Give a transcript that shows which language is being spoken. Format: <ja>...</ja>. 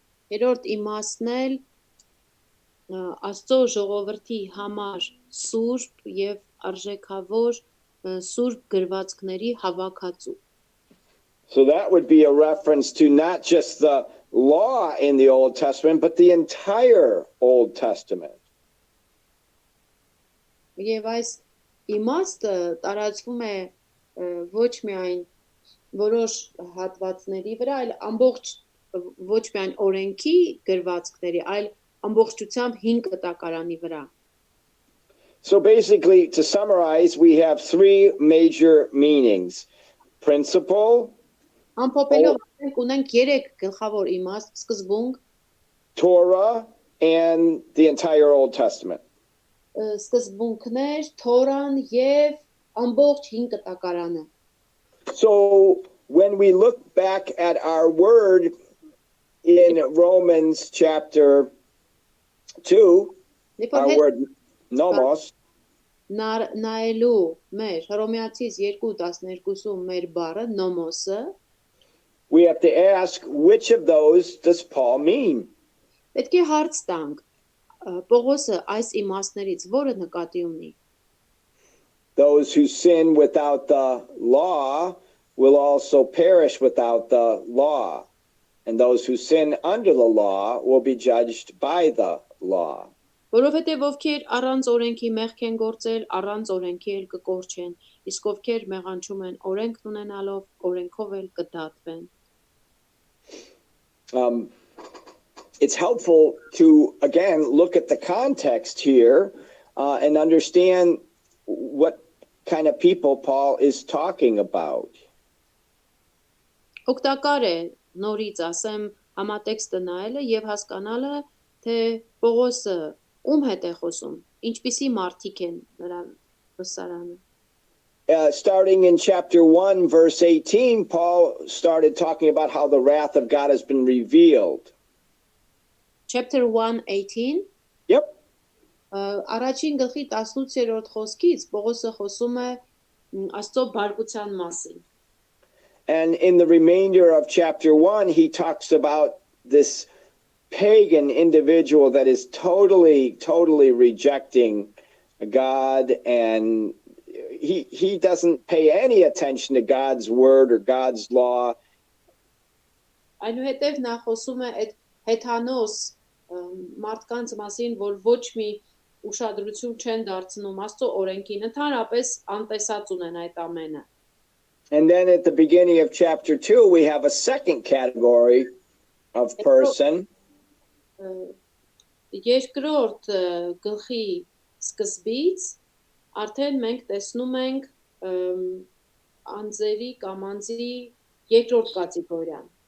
<hy>Երրորդ իմաստն էլ Աստծո ժողովրդի համար սուրբ եւ արժեքավոր սուրբ գրվածքների հավաքածու։</hy> <en>So that would be a reference to not just the law in the Old Testament, but the entire Old Testament.</en> <hy>Եվ այս իմաստը տարածվում է ոչ միայն որոշ հատվածների վրա, այլ ամբողջ ոչ միայն օրենքի գրվածքների, այլ ամբողջությամբ 5 կտակարանի վրա։</hy> <en>So basically, to summarize, we have three major meanings: principle,</en> <hy>Ամփոփելով ասենք ունենք 3 գլխավոր իմաստ, սկզբունք,</hy> <en>Torah, and the entire Old Testament.</en> <hy>Սկզբունքներ, Թորան եւ ամբողջ 5 կտակարանը։</hy> <en>So when we look back at our word in Romans chapter 2, our word nomos,</en> <hy>նայելու մեր Հռոմեացիս 2:12-ում մեր բառը նոմոսը,</hy> <en>we have to ask, which of those does Paul mean?</en> <hy>պետք է հարց տանք, Պողոսը այս իմաստներից որը նկատի ունի։</hy> <en>Those who sin without the law will also perish without the law, and those who sin under the law will be judged by the law.</en> <hy>Որովհետև ովքեր առանց օրենքի մեղք են գործել, առանց օրենքի էլ կկորչեն, իսկ ովքեր մեղանչում են օրենքն ունենալով, օրենքով էլ կդատվեն։</hy> <en>It's helpful to, again, look at the context here and understand what kind of people Paul is talking about.</en> <hy>Օգտակար է նորից ասեմ համատեքստը նայելը եւ հասկանալը, թե Պողոսը ում հետ է խոսում, ինչպիսի մարդիկ են նրա վսարանը։</hy> <en>Starting in chapter 1, verse 18, Paul started talking about how the wrath of God has been revealed. Chapter 1:18 Yep.</en> <hy>Առաջին գլխի 18-րդ խոսքից Պողոսը խոսում է Աստծո բարկության մասին։</hy> <en>And in the remainder of chapter 1, he talks about this pagan individual that is totally rejecting God, and he doesn't pay any attention to God's word or God's law.</en> <hy>Այնուհետև նա խոսում է այդ հեթանոս մարդկանց մասին, որ ոչ մի ուշադրություն չեն դարձնում Աստծո օրենքին, ընդհանրապես անտեսած ունեն այդ ամենը։</hy> <en>And then at the beginning of chapter 2, we have a second category of person.</en> <hy>Երկրորդ գլխի սկզբից արդեն մենք տեսնում ենք անձերի կամ անձի երկրորդ կատեգորիան։</hy>